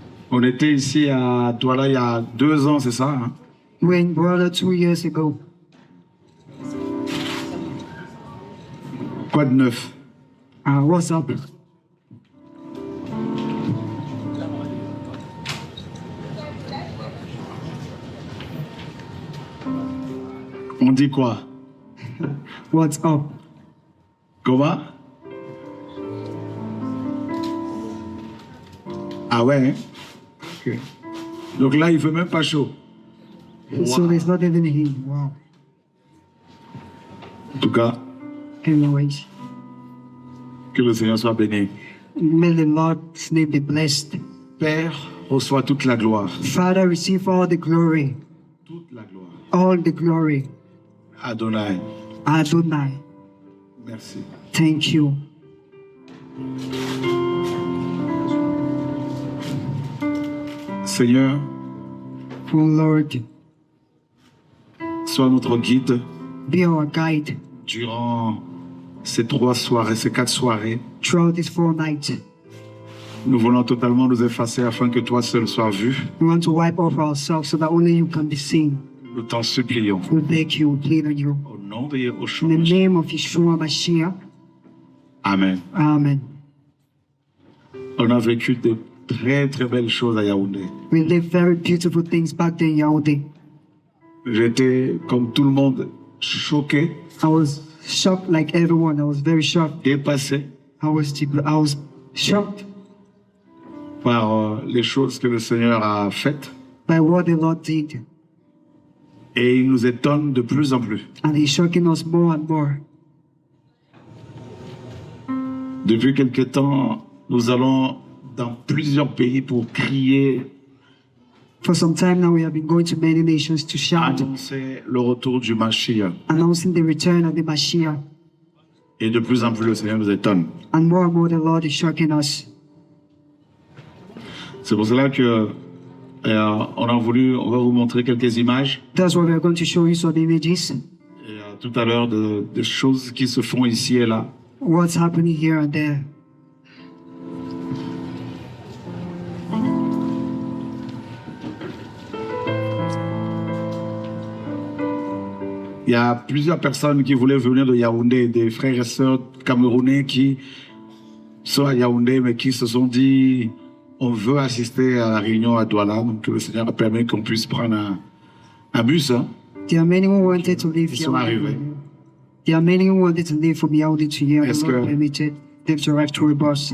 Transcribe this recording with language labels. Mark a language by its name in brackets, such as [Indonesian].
[French] On était ici à Douala il y a 2 ans, c'est ça, hein? [English] We're in Douala 2 years ago. [French] Quoi de neuf? [English] What's up? [French] On dit quoi? [English] What's up? [French] Comment? Ah ouais, hein? Ok. Donc là, il fait même pas chaud. [English] So there's not even heat. Wow. [French] En tout cas, [English] Anyways, [French] que le Seigneur soit béni. [English] may the Lord's name be blessed. [French] Père, reçois toute la gloire. [English] Father, receive all the glory. [French] Toute la gloire. [English] All the glory. Adonai, Adonai, [French] merci. [English] thank you. [French] Seigneur, [English] Oh Lord, [French] sois notre guide [English] be our guide [French] durant ces 3 soirées, ces 4 soirées. [English] throughout these 4 nights. [French] Nous voulons totalement nous effacer afin que toi seul sois vu. [English] We want to wipe off ourselves so that only you can be seen. [French] Nous t'en supplions. [English] We beg you, we plead on you. [French] Au nom de Yahushua. [English] In the name of Yeshua Mashiach, Amen. Amen. [French] On a vécu de très très belles choses à Yaoundé. [English] We live very beautiful things back there in Yaoundé. [French] J'étais, comme tout le monde, choqué, [English] I was shocked like everyone. I was very shocked. [French] dépassé [English] I was shocked [French] par les choses que le Seigneur a faites. [English] by what the Lord did. [French] Et il nous étonne de plus en plus. [English] And He's shocking us more and more. [French] Depuis quelque temps, nous allons dans plusieurs pays pour crier, [English] For some time now, we have been going to many nations to shout, [French] annoncer le retour du Mashiach. [English] announcing the return of the Mashiach. [French] Et de plus en plus, le Seigneur nous étonne. [English] And more, the Lord is shocking us. [French] C'est pour cela que on va vous montrer quelques images. [English] That's why we are going to show you some images. [French] Et, tout à l'heure de choses qui se font ici et là. [English] What's happening here and there. [French] Il y a plusieurs personnes qui voulaient venir de Yaoundé, des frères et sœurs camerounais qui sont à Yaoundé, mais qui se sont dit on veut assister à la réunion à Douala. Donc le Seigneur a permis qu'on puisse prendre un bus. Hein. [English] There are many who wanted to leave [French] Ils sont arrivés. [English] There are many who wanted to leave from Yaoundé to here. [French] Est-ce [English] The Lord [French] que- [English] permitted them to arrive to a bus.